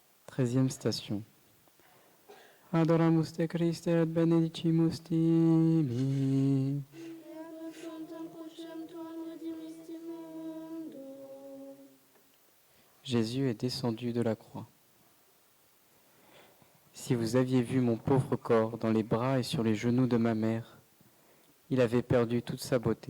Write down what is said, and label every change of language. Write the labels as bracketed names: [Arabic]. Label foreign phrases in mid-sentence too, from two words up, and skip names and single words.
[French] 13e station. [Latin] Adoramus te Christe et benedicimus tibi. [French] Jésus est descendu de la croix. Si vous aviez vu mon pauvre corps dans les bras et sur les genoux de ma mère, il avait perdu toute sa beauté.